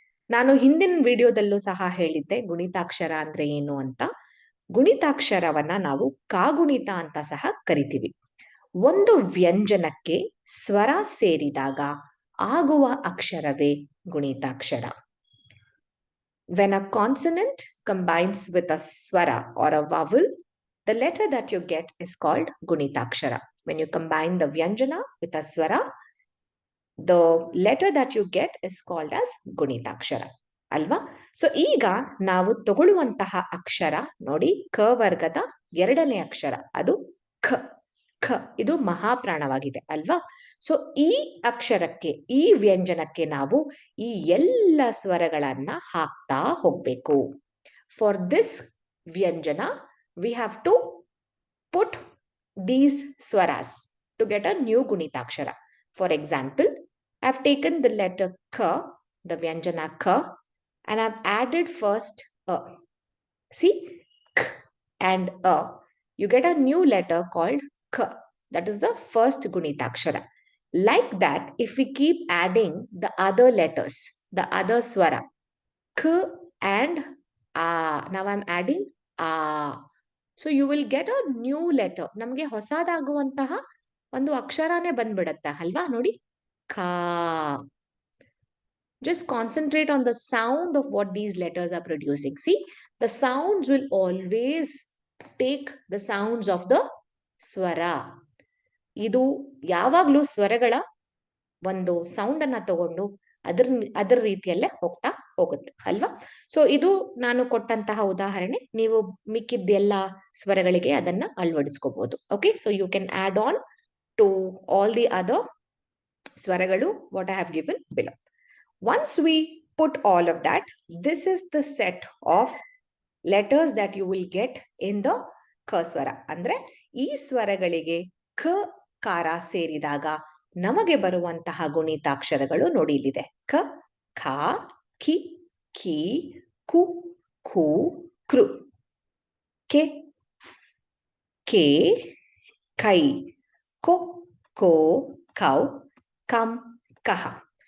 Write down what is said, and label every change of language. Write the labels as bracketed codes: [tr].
[kn] ನಾನು ಹಿಂದಿನ ವಿಡಿಯೋದಲ್ಲೂ ಸಹ ಹೇಳಿದ್ದೆ ಗುಣಿತಾಕ್ಷರ ಅಂದ್ರೆ ಏನು ಅಂತ. ಗುಣಿತಾಕ್ಷರವನ್ನ ನಾವು ಕಾಗುಣಿತ ಅಂತ ಸಹ ಕರಿತೀವಿ. ಒಂದು ವ್ಯಂಜನಕ್ಕೆ ಸ್ವರ ಸೇರಿದಾಗ ಆಗುವ ಅಕ್ಷರವೇ ಗುಣಿತಾಕ್ಷರ. [en] When a consonant combines with a swara or a vowel, the letter that you get is called Gunithakshara. When you combine the vyanjana with a swara, the letter that you get is called as Gunithakshara. [kn] ಅಲ್ವಾ. So ಈಗ ನಾವು ತಗೊಳ್ಳುವಂತಹ ಅಕ್ಷರ ನೋಡಿ, ಕ ವರ್ಗದ ಎರಡನೇ ಅಕ್ಷರ ಅದು ಖ. ಖ ಇದು ಮಹಾಪ್ರಾಣವಾಗಿದೆ ಅಲ್ವಾ. ಸೊ ಈ ಅಕ್ಷರಕ್ಕೆ, ಈ ವ್ಯಂಜನಕ್ಕೆ ನಾವು ಈ ಎಲ್ಲ ಸ್ವರಗಳನ್ನ ಹಾಕ್ತಾ ಹೋಗ್ಬೇಕು. [en] For this ವ್ಯಂಜನ we have to put these ಸ್ವರಾಸ್ to get a new ಗುಣಿತಾಕ್ಷರ. For example, I have taken the letter ಖ, the Vyanjana K, and I've added first A. See, K and A. You get a new letter called K. That is the first Gunithakshara. Like that, if we keep adding the other letters, the other swara, K and A. Now I'm adding A. So you will get a new letter. [kn] ನಮಗೆ ಹೊಸದಾಗುವಂತಹ ಒಂದು ಅಕ್ಷರನೇ ಬಂದ್ಬಿಡತ್ತೆ ಅಲ್ವಾ. ನೋಡಿ, ಖ. [en] Just concentrate on the sound of what these letters are producing. See, the sounds will always take the sounds of the swara. [kn] ಇದು ಯಾವಾಗ್ಲೂ ಸ್ವರಗಳ ಒಂದು sound ಅನ್ನ ತಗೊಂಡು ಅದರ ರೀತಿಯಲ್ಲೇ ಹೋಗ್ತಾ ಹೋಗುತ್ತೆ ಅಲ್ವಾ. ಸೊ ಇದು ನಾನು ಕೊಟ್ಟಂತಹ ಉದಾಹರಣೆ. ನೀವು ಮಿಕ್ಕಿದ್ದೆಲ್ಲ ಸ್ವರಗಳಿಗೆ ಅದನ್ನ ಅಳವಡಿಸ್ಕೋಬಹುದು. [en] Okay, so you can add on to all the other ಸ್ವರಗಳು what I have given below. Once we put all of that, this is the set of letters that you will get in the K swara. [kn] ಅಂದ್ರೆ ಈ ಸ್ವರಗಳಿಗೆ ಖ ಕಾರ ಸೇರಿದಾಗ ನಮಗೆ ಬರುವಂತಹ ಗುಣಿತಾಕ್ಷರಗಳು ನೋಡಿ ಇಲ್ಲಿದೆ. ಖ, ಖ, ಖಿ, ಖಿ, ಕು, ಖು, ಕೃ, ಕೆ, ಕೆ, ಕೈ, ಕೊ, ಕೋ, ಕೌ, ಕಂ, ಕಹ.